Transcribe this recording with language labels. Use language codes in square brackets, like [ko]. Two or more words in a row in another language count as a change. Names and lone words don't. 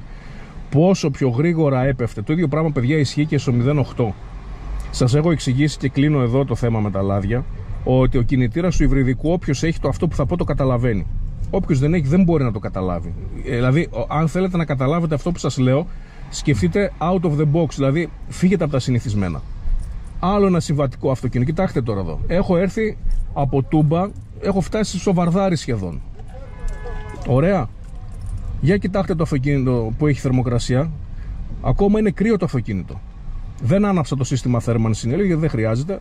[el] Πόσο πιο γρήγορα έπεφτε. Το ίδιο πράγμα, παιδιά, ισχύει και στο 0,8. Σας έχω εξηγήσει και κλείνω εδώ το θέμα με τα λάδια, ότι ο κινητήρας του υβριδικού, όποιος έχει αυτό που θα πω, το καταλαβαίνει. Όποιος δεν έχει δεν μπορεί να το καταλάβει. Δηλαδή, αν θέλετε να καταλάβετε αυτό που σας λέω, σκεφτείτε [en] out of the box, [el] δηλαδή φύγετε από τα συνηθισμένα. Άλλο ένα συμβατικό αυτοκίνητο. Κοιτάξτε τώρα εδώ. Έχω έρθει από Τούμπα, έχω φτάσει στο Βαρδάρι σχεδόν. Ωραία. Για κοιτάξτε το αυτοκίνητο που έχει θερμοκρασία. Ακόμα είναι κρύο το αυτοκίνητο. Δεν άναψα το σύστημα θέρμανσης, γιατί δεν χρειάζεται.